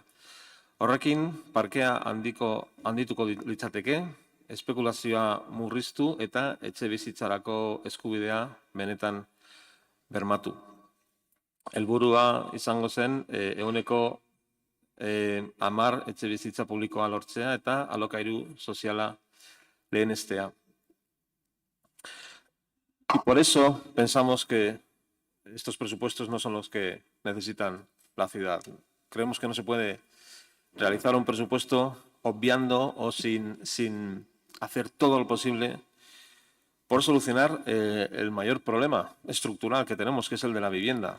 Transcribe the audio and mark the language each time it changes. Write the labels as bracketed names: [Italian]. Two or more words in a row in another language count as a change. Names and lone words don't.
[Basque] Horrekin, parkea handituko litzateke, espekulazioa murriztu eta etxe bizitzarako eskubidea benetan bermatu. Helburua izango zen 10% etxe bizitza publikoa lortzea eta alokairu soziala lehenestea. [Spanish] Y por eso pensamos que estos presupuestos no son los que necesitan la ciudad. Creemos que no se puede realizar un presupuesto obviando o sin hacer todo lo posible por solucionar el mayor problema estructural que tenemos, que es el de la vivienda.